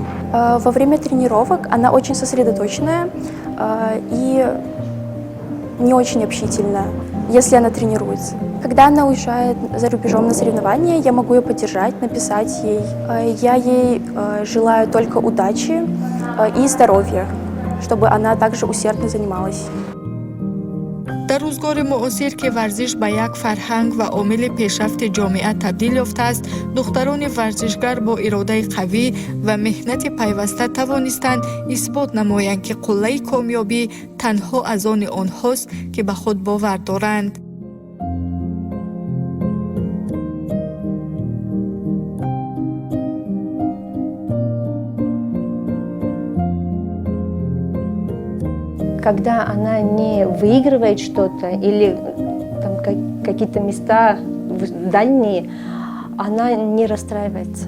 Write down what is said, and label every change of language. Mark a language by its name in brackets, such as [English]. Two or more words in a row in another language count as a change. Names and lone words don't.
[Russian] Во время тренировок она очень сосредоточенная и не очень общительная, если она тренируется. Когда она уезжает за рубежом на соревнования, я могу ее поддержать, написать ей. Я ей желаю только удачи и здоровья, чтобы она также усердно занималась. [Tajik] дар рӯзгори муосир ки варзиш ба як фарҳанг ва омили пешрафти ҷомеа табдил ёфтааст, духтарони варзишгар бо иродаи қавӣ ва меҳнати пайваста тавонистанд исбот намоянд ки қуллаи комёбӣ танҳо аз они онҳост ки ба худ бовар доранд. [Russian] Когда она не выигрывает что-то или там, какие-то места дальние, она не расстраивается.